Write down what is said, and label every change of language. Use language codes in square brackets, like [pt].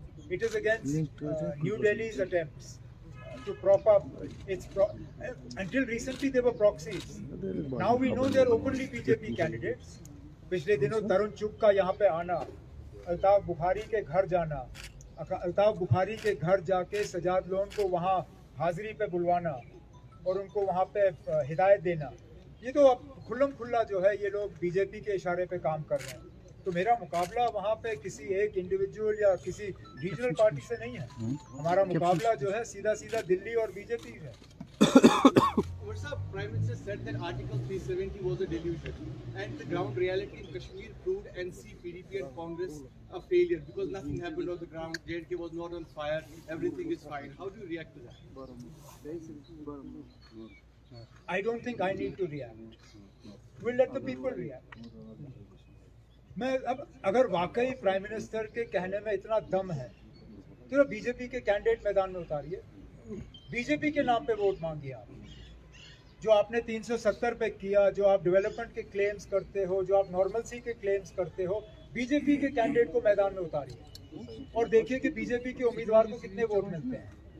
[en] It is against New Delhi's attempts to prop up its until recently they were proxies. Now we know they are openly BJP candidates. [hi] पिछले दिनों तरुण चुग का यहाँ पे आना, अल्ताफ बुखारी के घर जाना, अल्ताफ बुखारी के घर जाके सजाद लोन को वहाँ हाजिरी पे बुलवाना और उनको वहाँ पे हिदायत देना, ये तो अब खुल्लम खुल्ला जो है ये लोग बीजेपी के इशारे पे काम कर रहे हैं। तो मेरा मुकाबला वहाँ पे किसी एक इंडिविजुअल या किसी रीजनल पार्टी से नहीं है, हमारा मुकाबला जो है सीधा सीधा दिल्ली और बीजेपी है। [en] Prime Minister said that Article 370 was a delusion, and the ground reality in Kashmir proved NC, PDP and Congress a failure because nothing happened on the ground. JNK was not on fire, everything is fine. How do you react to that? I don't think I need to react. We'll let the people react. [hi] मैं अब अगर वाकई prime minister के कहने में इतना दम है तो बीजेपी के कैंडिडेट मैदान में उतारिए, बीजेपी के नाम पे वोट मांगिए। आप जो आपने 370 पे किया, जो आप डेवलपमेंट के क्लेम्स करते हो, जो आप नॉर्मलसी के क्लेम्स करते हो, बीजेपी के कैंडिडेट को मैदान में उतारिए और देखिए कि बीजेपी के उम्मीदवार को कितने वोट मिलते हैं।